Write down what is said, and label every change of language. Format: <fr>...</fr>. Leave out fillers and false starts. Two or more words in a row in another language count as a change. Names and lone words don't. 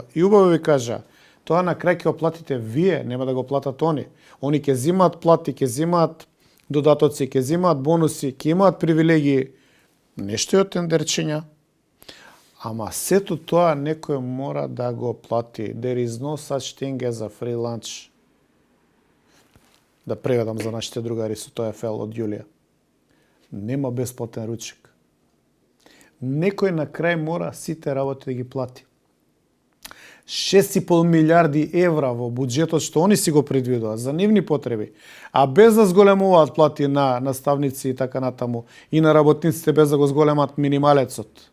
<mk>И убаво ви кажа, тоа на крај ќе оплатите вие, нема да го платат они. Они ќе зимаат плати, ќе зимаат додатоци, ќе зимаат бонуси, ќе имаат привилегии, нешто е од тендерчиња. Ама сето тоа некој мора да го плати.</mk> <en>There is no such thing as a free lunch.</en> <mk>Да преведам за нашите другари со тој ефел од Јулија. Нема бесплатен ручек. Некој на крај мора сите работи да ги плати. 6,5 милиарди евра во буџетот што они си го предвидуваат за нивни потреби, а без да зголемуваат плати на наставници и така натаму, и на работниците без да го зголемат минималецот.</mk>